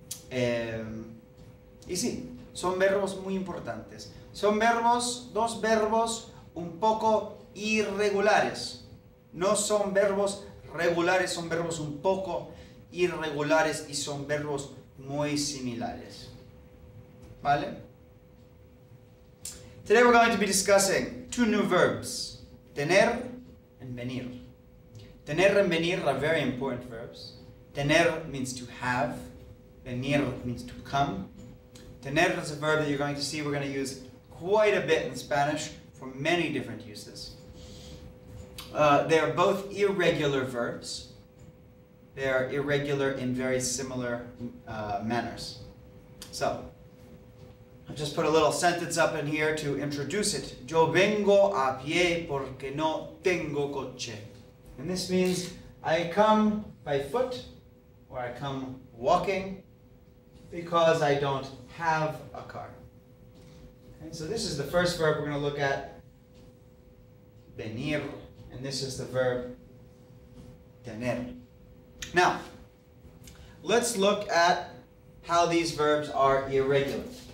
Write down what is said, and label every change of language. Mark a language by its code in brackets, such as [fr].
[es] Y sí, son verbos muy importantes. Son dos verbos un poco irregulares. No son verbos regulares, son verbos un poco irregulares y son verbos muy similares. ¿Vale? [en] Today we're going to be discussing two new verbs, tener and venir. Tener and venir are very important verbs. Tener means to have, venir means to come. Tener is a verb that you're going to see we're going to use quite a bit in Spanish for many different uses. They are both irregular verbs. They are irregular in very similar manners. So, I'll just put a little sentence up in here to introduce it. [es] Yo vengo a pie porque no tengo coche. [en] And this means I come by foot or I come walking because I don't have a car. Okay, so this is the first verb we're going to look at, venir. And this is the verb tener. Now, let's look at how these verbs are irregular.